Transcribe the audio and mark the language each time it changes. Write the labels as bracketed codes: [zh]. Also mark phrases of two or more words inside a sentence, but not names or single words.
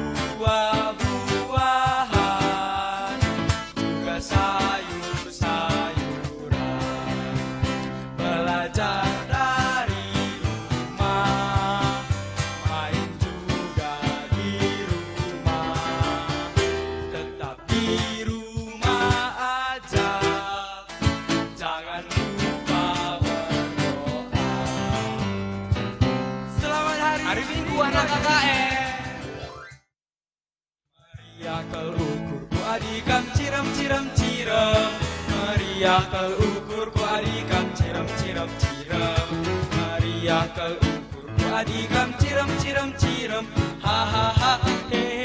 [id] buah-buahan, juga sayur-sayuran, belajar dari rumah, main juga di rumah, tetap di rumah aja. Jangan lupa berdoa. Selamat hari Minggu anak KKR. [btx] Meriah ukurku adikam ciram-ciram ciram. Meriah ukurku adikam ciram-ciram ciram. Meriah ukurku adikam ciram-ciram ciram. Ha ha ha.